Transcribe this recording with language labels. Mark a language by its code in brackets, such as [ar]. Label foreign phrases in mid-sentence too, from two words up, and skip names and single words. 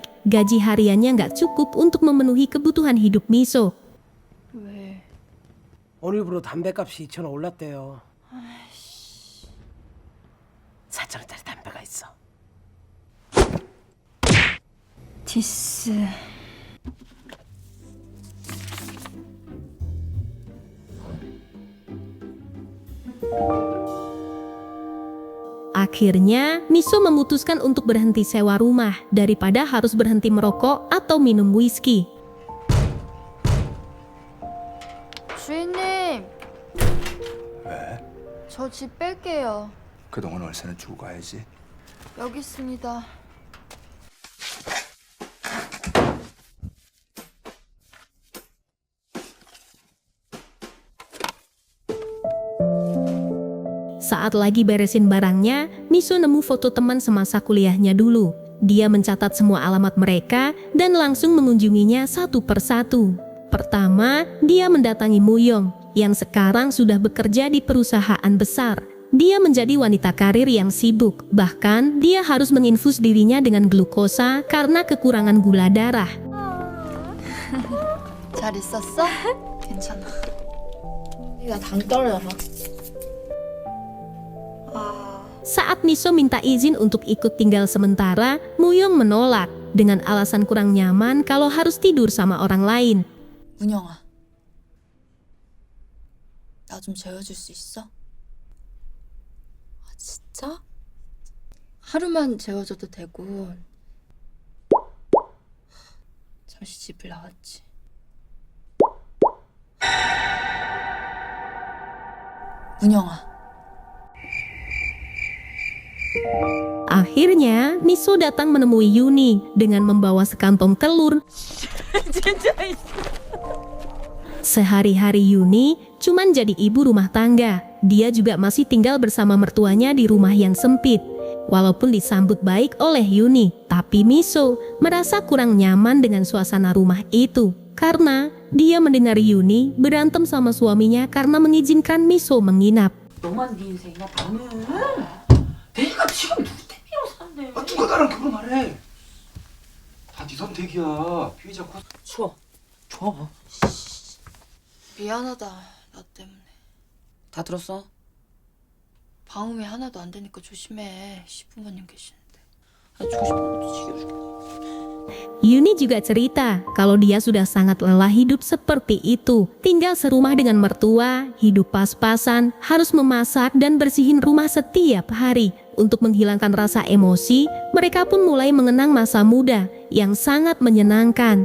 [id] Gaji hariannya nggak cukup untuk memenuhi kebutuhan hidup Miso. [ko] 왜? 오늘부로 담배값이 2,000원 올랐대요. 4,000원짜리 담배가 있어. 디스. [id] Akhirnya, Miso memutuskan untuk berhenti sewa rumah daripada harus berhenti merokok atau minum whisky. [ko] 주인님, 왜? 저 집 뺄게요. 그동안 월세는 주고 가야지. 여기 있습니다. [id] Saat lagi beresin barangnya, Miso nemu foto teman semasa kuliahnya dulu. Dia mencatat semua alamat mereka dan langsung mengunjunginya satu persatu. Pertama, dia mendatangi Muyong yang sekarang sudah bekerja di perusahaan besar. Dia menjadi wanita karir yang sibuk, bahkan dia harus menginfus dirinya dengan glukosa karena kekurangan gula darah. [ko] 잘 있었어? 괜찮아. 나당 떨어져서. [id] Saat Miso minta izin untuk ikut tinggal sementara, Muyong menolak dengan alasan kurang nyaman kalau harus tidur sama orang lain. [ko] 문영아, 나 좀 재워줄 수 있어? 진짜? 하루만 재워줘도 되고. 잠시 집을 나왔지. 문영아. [id] Akhirnya, Miso datang menemui Yuni dengan membawa sekantong telur. Sehari-hari Yuni cuman jadi ibu rumah tangga. Dia juga masih tinggal bersama mertuanya di rumah yang sempit. Walaupun disambut baik oleh Yuni, tapi Miso merasa kurang nyaman dengan suasana rumah itu. Karena dia mendengar Yuni berantem sama suaminya karena mengizinkan Miso menginap. [ko] 너만 네 인생이야 나는. 내가 지금 누구 때문에 사는데. 아, 누가 나랑 결혼하래? 다 네 선택이야. 피해자 코. 추워. 줘. 미안하다. 나 때문에. 다 들었어? 방음이 하나도 안 되니까 조심해. 시부모님 계시는데. 아, 주고 싶은 것도 지겨워. [id] Yuni juga cerita kalau dia sudah sangat lelah hidup seperti itu. Tinggal serumah dengan mertua, hidup pas-pasan, harus memasak dan bersihin rumah setiap hari. Untuk menghilangkan rasa emosi, mereka pun mulai mengenang masa muda yang sangat menyenangkan.